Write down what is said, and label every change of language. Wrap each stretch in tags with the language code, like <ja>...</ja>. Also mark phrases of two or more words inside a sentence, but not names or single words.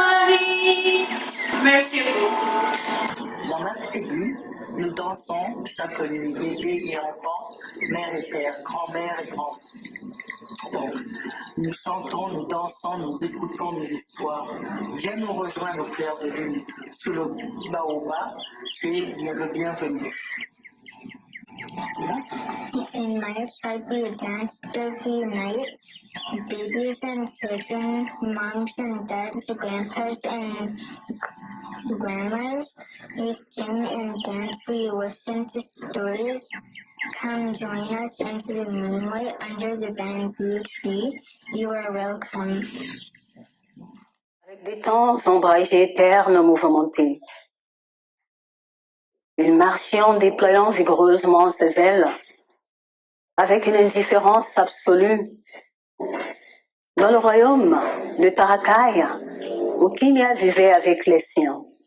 <fr>Merci po. tribu, nous dansons chaque nuit, bébés et enfants, mère et père, grand-mère et grand. Donc, nous chantons, nous dansons, nous écoutons nos histoires. Viens nous rejoindre, frères de lune, sous le baobab, tu es le bienvenu.</fr> <en>In my tribe, we dance every night. Babies and children, moms and dads, grandpas and grandmas. We sing and dance, we listen to stories. Come join us into the moonlight under the bamboo tree. You are welcome.</en> <fr>Avec des temps ombragés, ternes mouvementés. Il marchait en déployant vigoureusement ses ailes, avec une indifférence absolue. Dans le royaume de Tarakai, où Kimia vivait avec les siens.</fr>